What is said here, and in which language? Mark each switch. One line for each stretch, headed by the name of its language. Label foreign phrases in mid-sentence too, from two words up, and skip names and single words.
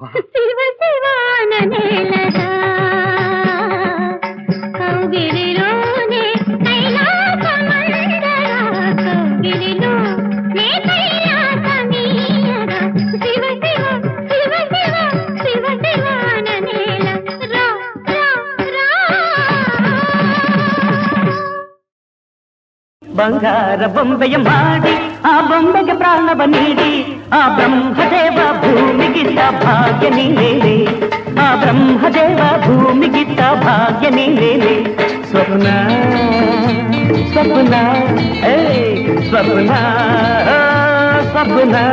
Telugu: శివ శివ అననేలరా కౌగిలిలోనే కైలాసమందరా కౌగిలిలో నే కైలాసమీయగా శివ శివ శివ శివ శివ శివ అననేలరా రా రా
Kannada: ಬಂಗಾರ ಬೊಂಬೆಯ ಮಾಡಿ ಆ ಬೊಂಬೆಗೆ ಪ್ರಾಣವ ನೀಡಿ ಆ ಬ್ರಹ್ಮದೇವ ಭೂಮಿಗಿದ್ದ ಭಾಗ್ಯ ನೀನೇನೆ ಆ ಬ್ರಹ್ಮದೇವ ಭೂಮಿಗಿದ್ದ ಭಾಗ್ಯ ನೀನೇನೆ ಸ್ವಪ್ನ ಸ್ವಪ್ನ ಏ ಸ್ವಪ್ನ ಸ್ವಪ್ನ